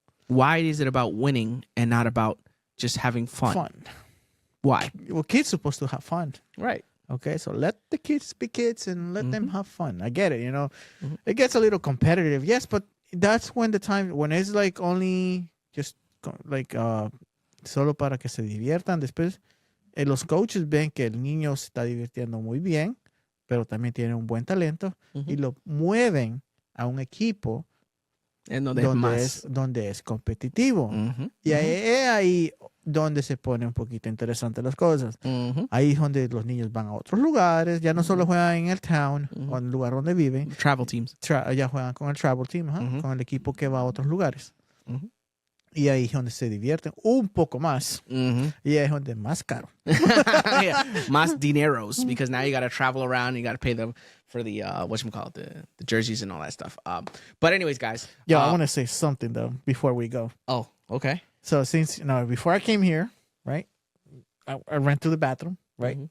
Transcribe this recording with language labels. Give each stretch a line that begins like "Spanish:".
English: Why is it about winning and not about just having fun? Why? Well, kids supposed to have fun. Right. Okay, so let the kids be kids and let them have fun. I get it, It gets a little competitive, yes, but that's when it's like only just like
Spanish: solo para que se diviertan. Después, los coaches ven que el niño se está divirtiendo muy bien, pero también tiene un buen talento y lo mueven a un equipo En donde es competitivo. Y ahí donde se pone un poquito interesante las cosas. Ahí es donde los niños van a otros lugares, ya no solo juegan en el town o en el lugar donde viven.
English: Travel teams.
Spanish: Ya juegan con el travel team, con el equipo que va a otros lugares. Y ahí es donde se divierten un poco más. Y ahí es donde es más caro.
English: Yeah,
Spanish: más dineros,
English: because now you got to travel around, you got to pay them for the the jerseys and all that stuff. But anyways, guys. Yo, I want to say something though before we go. Oh, okay. So since before I came here, right, I ran to the bathroom, right?